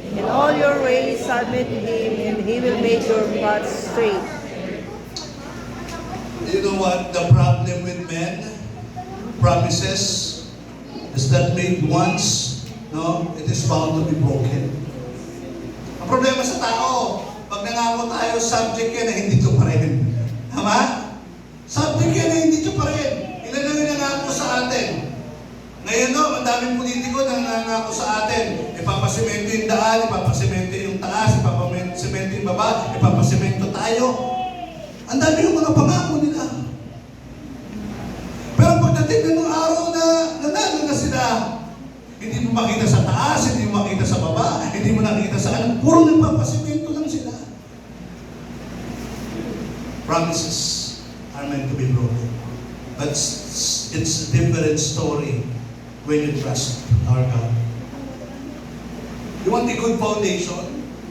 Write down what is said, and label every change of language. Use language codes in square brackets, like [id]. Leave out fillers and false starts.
[en] In all your ways submit to Him, and He will make your paths straight. You know what? The problem with men, promises, is that made once, no, it is bound to be broken. [tl] Ang problema sa tao, pag nangako tayo, subject yan na hindi ito pa rin. Tama? Subject yan na hindi ito pa rin. Ilan na rin nangako sa atin. Ngayon, no, ang daming politiko na nangako sa atin. Ipapasemento yung daan, ipapasemento yung taas, ipapasemento yung baba, ipapasemento tayo. Ang dami yung mga pangako nila. Pero pagdating ng araw na nanalo na sila, hindi mo makita sa taas, hindi mo makita sa baba, hindi mo nakita sa ano, puro nagpapasemento lang sila. [en] Promises are meant to be broken. But it's a different story when you trust our God. You want a good foundation?